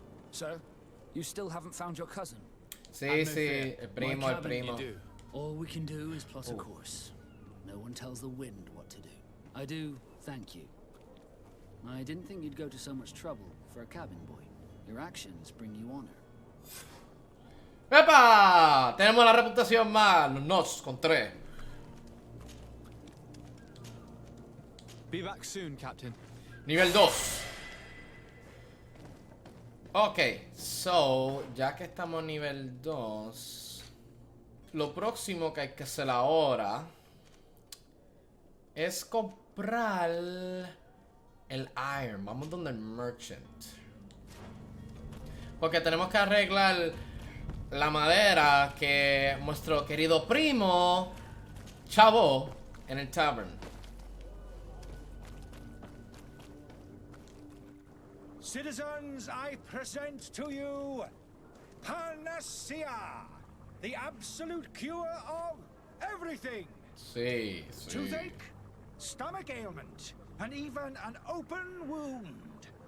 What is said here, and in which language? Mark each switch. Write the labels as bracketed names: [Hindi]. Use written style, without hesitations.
[English] So, you still haven't found your cousin? [Spanish] Sí, sí, el primo, el primo. [English] All we can do is plot a course. No one tells the wind what to do. I do thank you. I didn't think you'd go to so much trouble for a cabin boy. Your actions bring you honor. [Spanish] ¡Epa! Tenemos la reputación más. Nos con 3. [English] Be back soon, Captain. [Spanish] Nivel 2. Ok, so, ya que estamos nivel 2, lo próximo que hay que hacer ahora es comprar el iron. Vamos donde el merchant. Porque tenemos que arreglar la madera que nuestro querido primo chavó en el tavern. [English] Citizens, I present to you Panacea, the absolute cure of everything. [Spanish] Sí, sí. [English] Toothache, stomach ailment, and even an open wound.